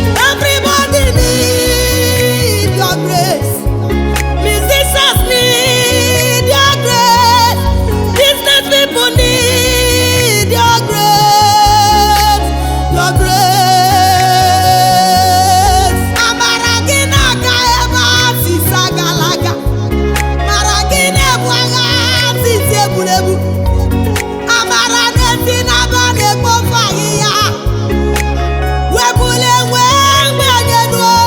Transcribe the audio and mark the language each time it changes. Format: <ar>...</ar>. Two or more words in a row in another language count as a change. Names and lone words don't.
<en>Everybody need your grace. Musicians need your grace. Business people need your grace. Your grace.</en> <ig>Amara gị na-aga ebe a si sagalaga. Amara gị na-ebu agha si egburegbu. Amara na-esi n'aba na-ekpofu ahịhịa. Wepụla enwe mgbe anyị nụ.</ig>